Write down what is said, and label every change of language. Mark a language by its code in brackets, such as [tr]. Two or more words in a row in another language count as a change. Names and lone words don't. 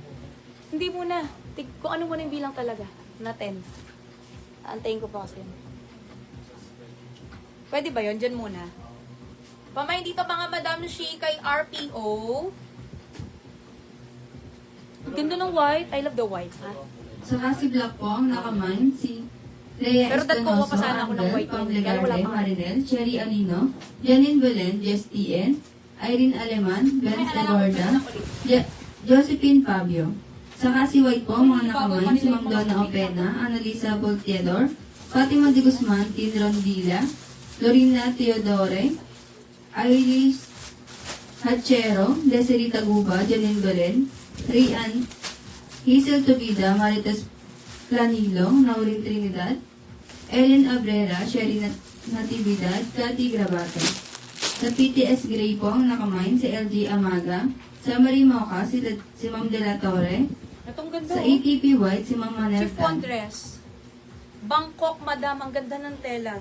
[tl] Hindi muna. Kung ano muna yung bilang talaga. Na 10. Antayin ko pa kasi yun. Pwede ba yun? Diyan muna. Pamain dito, mga Madam Shi, kay RPO. Ganda ng [en] white. I love the white, [tl] ha? Saka si Black po, ang nakamain, si Leia Pero dad ko, Estenoso, pasana ako ng white. Pamlegarde, Marinel, Cherry Alino, Janine Belen, Jess TN, Irene Aleman, Benz Eduarda, Josephine Fabio. Saka si White po, mga nakamain, si Ma'am Donna Opena, Annalisa Volteador, Fatima de Guzman, Tin Rondilla, Lorena Teodore, Iris Hachero, Desiree Taguba, Janine Belen, Rian, Hazel Tobida, Marites Planilo, Naurin Trinidad, Ellen Abrera, Sherry Natividad, Cathy Grabate. Sa PTS Gray po, ang nakamain, si LG Amaga, sa Marie Moca, si Ma'am De La Torre, Itong ganda. Sa oh. ATP White, si Ma'am Manel Chiffon Tan. dress. Bangkok, madam. Ang ganda ng tela.